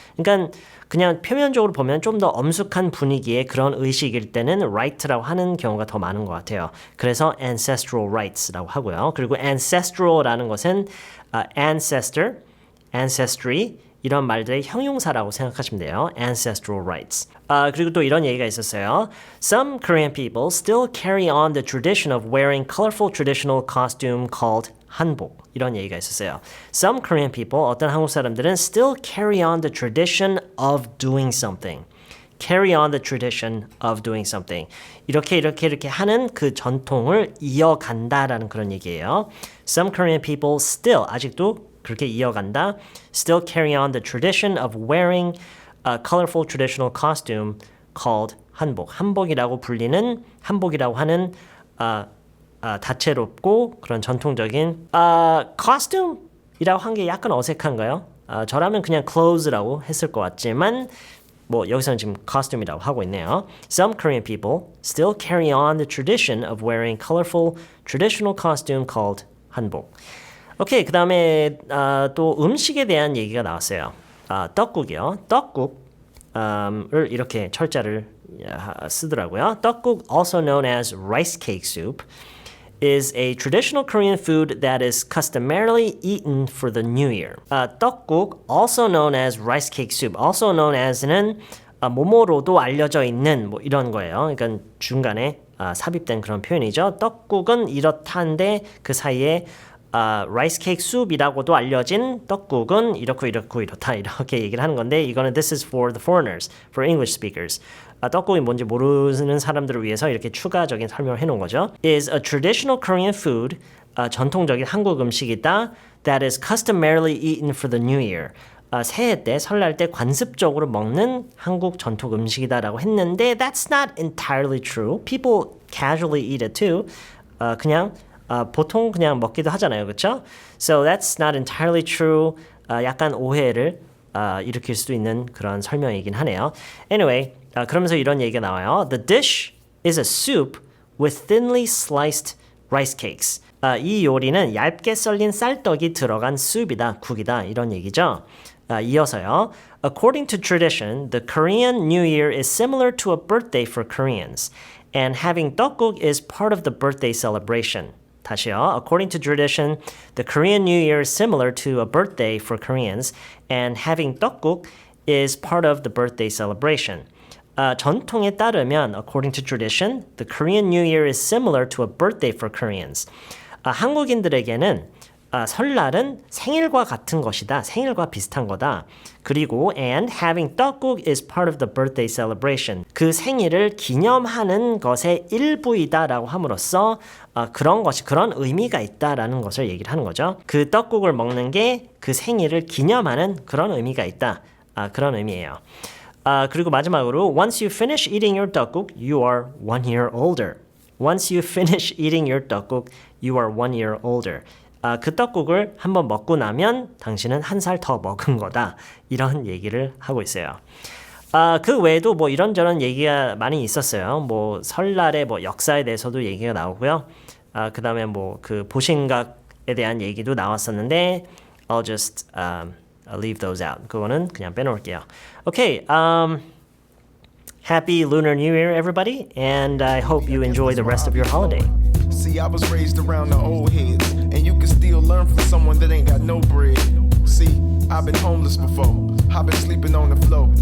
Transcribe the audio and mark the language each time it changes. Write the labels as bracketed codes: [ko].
[ko] 그러니까 그냥 표면적으로 보면 좀 더 엄숙한 분위기의 그런 의식일 때는 right라고 하는 경우가 더 많은 것 같아요. 그래서 [en] ancestral rights [ko] 라고 하고요. 그리고 ancestral라는 것은 ancestor, ancestry 이런 말들의 형용사라고 생각하시면 돼요. [en] ancestral rights. [ko] 그리고 또 이런 얘기가 있었어요. [en] Some Korean people still carry on the tradition of wearing colorful traditional costume called 한복. [ko] 이런 얘기가 있었어요. [en] Some Korean people, [ko] 어떤 한국 사람들은 [en] still carry on the tradition of doing something. carry on the tradition of doing something. [ko] 이렇게 하는 그 전통을 이어간다라는 그런 얘기예요. [en] Some Korean people still, [ko] 아직도 그렇게 이어간다. [en] Still carry on the tradition of wearing a colorful traditional costume called 한복. [ko] 한복이라고 불리는, 한복이라고 하는 다채롭고 그런 전통적인 costume이라고 한 게 약간 어색한가요? 저라면 그냥 clothes라고 했을 것 같지만 뭐 여기서는 지금 costume이라고 하고 있네요. [en] Some Korean people still carry on the tradition of wearing colorful traditional costume called 한복. [ko] 오케이, 그 다음에 또 음식에 대한 얘기가 나왔어요. 떡국이요. 떡국을 이렇게 철자를 쓰더라고요. [en] 떡국, also known as rice cake soup, is a traditional Korean food that is customarily eaten for the New Year. 떡국, also known as rice cake soup, also known as는 [ko] 모모로도 알려져 있는 뭐 이런 거예요. 그러니까 중간에 삽입된 그런 표현이죠. 떡국은 이렇다는데 그 사이에 [en] rice cake soup [ko] 이라고도 알려진 떡국은 이렇고 이렇다 이렇게 얘기를 하는 건데 이거는 [en] this is for the foreigners, for English speakers. [ko] 떡국이 뭔지 모르는 사람들을 위해서 이렇게 추가적인 설명을 해놓은 거죠. [en] is a traditional Korean food, [ko] 전통적인 한국 음식이다. [en] that is customarily eaten for the New Year. [ko] 새해 때, 설날 때 관습적으로 먹는 한국 전통 음식이다라고 했는데 [en] that's not entirely true. People casually eat it too. [ko] 그냥 보통 그냥 먹기도 하잖아요. 그렇죠? [en] So that's not entirely true. [ko] 약간 오해를 일으킬 수도 있는 그런 설명이긴 하네요. [en] Anyway, [ko] 그러면서 이런 얘기가 나와요. [en] The dish is a soup with thinly sliced rice cakes. [ko] 이 요리는 얇게 썰린 쌀떡이 들어간 수프이다, 국이다 이런 얘기죠. 이어서요. [en] According to tradition, the Korean New Year is similar to a birthday for Koreans, and having 떡국 is part of the birthday celebration. [ko] 다시요. [en] According to tradition, the Korean New Year is similar to a birthday for Koreans, and having 떡국 is part of the birthday celebration. [ko] 전통에 따르면, [en] according to tradition, the Korean New Year is similar to a birthday for Koreans. [ko] 한국인들에게는 설날은 생일과 같은 것이다. 생일과 비슷한 거다. 그리고 [en] and having 떡국 is part of the birthday celebration. [ko] 그 생일을 기념하는 것의 일부이다라고 함으로써 그런 의미가 있다라는 것을 얘기를 하는 거죠. 그 떡국을 먹는 게 그 생일을 기념하는 그런 의미가 있다. 그런 의미예요. 그리고 마지막으로 [en] once you finish eating your 떡국, you are 1 year older. Once you finish eating your 떡국, you are 1 year older. [ko] 그 떡국을 한번 먹고 나면 당신은 1살 더 먹은 거다. 이런 얘기를 하고 있어요. 그 외에도 뭐 이런저런 얘기가 많이 있었어요. 뭐 설날의 뭐 역사에 대해서도 얘기가 나오고요. 그 다음에 뭐 그 보신각에 대한 얘기도 나왔었는데 [en] I'll just leave those out. [ko] 그거는 그냥 빼놓을게요. [en] Okay, Happy Lunar New Year, everybody, and I hope you enjoy the rest of your holiday. See, I was raised around the old heads, and you can still learn from someone that ain't got no bread. See, I've been homeless before. I've been sleeping on the floor.